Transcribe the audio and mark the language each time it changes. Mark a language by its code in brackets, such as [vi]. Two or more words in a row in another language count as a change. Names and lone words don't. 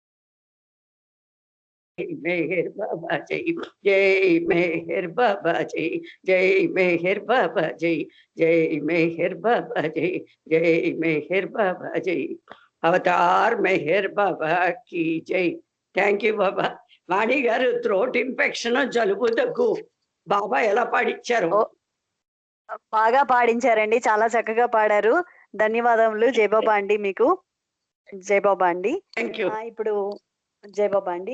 [hi] मेहर बाबा जय, जय मेहर बाबा जय, जय मेहर बाबा जय, जय मेहर बाबा जय, जय मेहर बाबा जय। अवतार मेहर बाबा की जय। [en] Thank you బాబా. [te] వాణి గారు, [en] throat infection, [te] జలుబు, దగ్గు బాబా ఎలా పాడిచ్చారు? బాగా పాడించారండి, చాలా చక్కగా పాడారు. ధన్యవాదములు జయబాబా అండి, మీకు జయబాబా అండి. [en] Thank you. [te] ఇప్పుడు జయబాబా అండి.